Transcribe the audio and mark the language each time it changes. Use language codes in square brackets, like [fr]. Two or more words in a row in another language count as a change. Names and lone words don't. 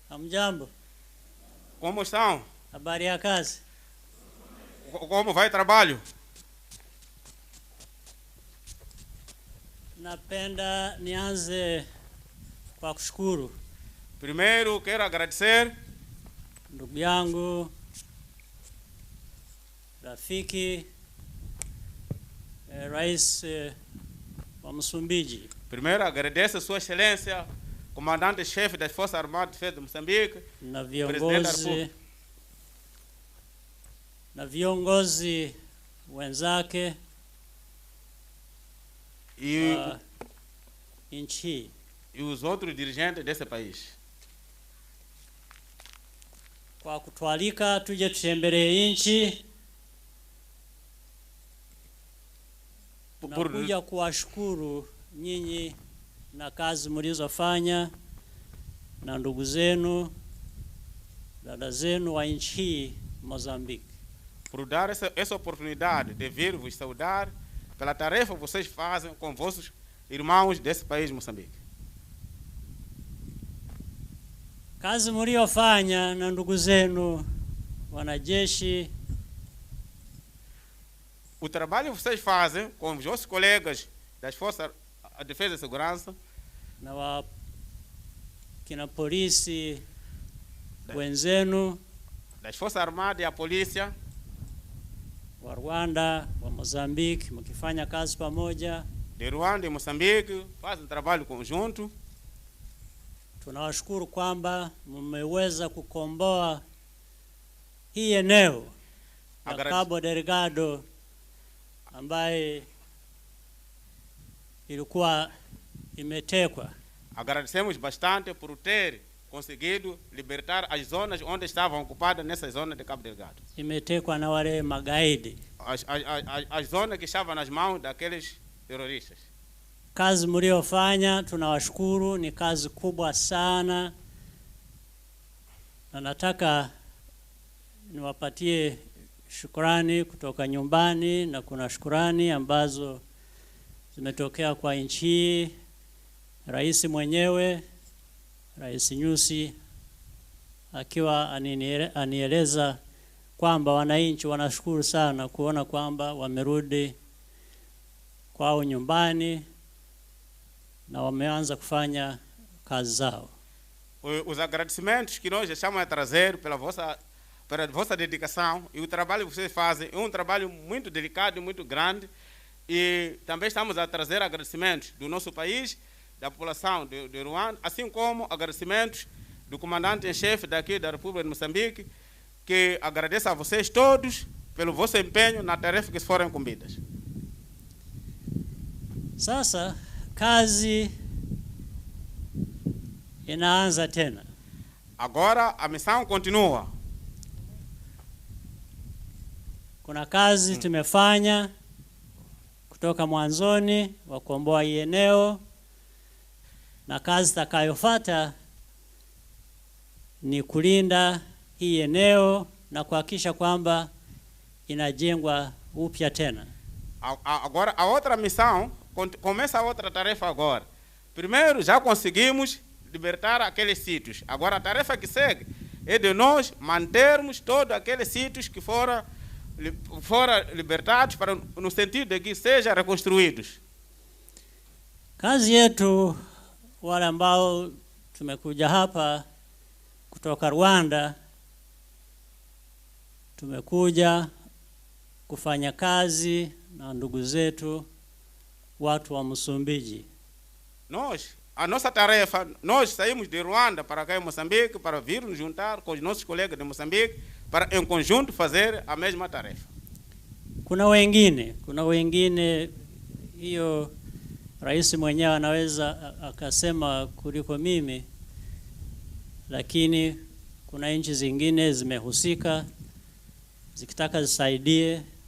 [sw] Hamjambo. [pt] Como estão? [sw] Habari ya kazi? [pt] Como vai o trabalho? [sw] Napenda nianze kwa kushukuru [pt] Primeiro, quero agradecer [sw] ndugu yangu, rafiki, Rais wa Msumbiji. [pt] Primeiro, agradeço Sua Excelência, Comandante-Chefe das Forças Armadas de Defesa de Moçambique, [sw] na [pt] Presidente da República. [sw] viongozi wenzake wa nchi [pt] e os outros dirigentes desse país. [sw] kwa kutualika tuje tutembelee nchi. Nakuja kuwashukuru nyinyi na kazi mlizofanya na ndugu zenu, dada zenu wa nchi Moçambique. [pt] Por dar essa oportunidade de vir vos saudar pela tarefa que vocês fazem com vossos irmãos desse país, Moçambique. [sw] Kazi mliofanya na ndugu zenu wanajeshi, [pt] o trabalho que vocês fazem com os vossos colegas das Forças de Defesa e Segurança, [sw] na kina polisi wenzenu, [pt] das Forças Armadas e a polícia, [sw] wa Rwanda, wa Mozambique, mkifanya kazi pamoja. [pt] de Rwanda e Moçambique, fazem trabalho conjunto. [sw] Tunawashukuru kwamba mmeweza kukomboa hii eneo la Cabo Delgado ambaye ilikuwa imetekwa. [pt] Agradecemos bastante por ter conseguido libertar as zonas onde estavam ocupadas nessa zona de Cabo Delgado. [sw] Imetekwa na wale magaidi. [pt] As zonas que estavam nas mãos daqueles terroristas. [sw] Kazi mliofanya tunawashukuru, ni kazi kubwa sana, na nataka niwapatie shukrani kutoka nyumbani, na kuna shukrani ambazo zimetokea kwa nchi. Rais mwenyewe, Rais Nyusi, akiwa anieleza kwamba wananchi wanashukuru sana kuona kwamba wamerudi kwao nyumbani na wameanza kufanya kazi zao. [pt] Os agradecimentos que nós estamos a trazer pela vossa dedicação e o trabalho que vocês fazem é trabalho muito delicado e muito grande, e também estamos a trazer agradecimentos do nosso país, da população de Ruanda, assim como agradecimentos do comandante-em-chefe daqui da República de Moçambique, que agradeço a vocês todos pelo vosso empenho na tarefa que foram incumbidas. [sw] Sasa kazi inaanza tena. [pt] Agora a missão continua. [sw] Kuna kazi tumefanya kutoka mwanzoni wa kukomboa hii eneo, na kazi itakayofuata ni kulinda hii eneo na kuhakikisha kwamba inajengwa upya tena. [pt] Agora a outra missão começa a outra tarefa agora. Primeiro já conseguimos libertar aqueles sítios. Agora a tarefa que segue é de nós mantermos todos aqueles sítios que foram libertados, para no sentido de que sejam reconstruídos. [sw] Kazi yetu, wale ambao tumekuja hapa kutoka Rwanda, tumekuja kufanya kazi na ndugu zetu watu wa Msumbiji. [pt] A nossa tarefa, nós saímos de Ruanda para cá em Moçambique para vir nos juntar com os nossos colegas de Moçambique para em conjunto fazer a mesma tarefa. [sw] Kuna wengine hiyo rais mwenyewe anaweza akasema kuliko mimi, lakini kuna nchi zingine zimehusika zikitaka zisaidie.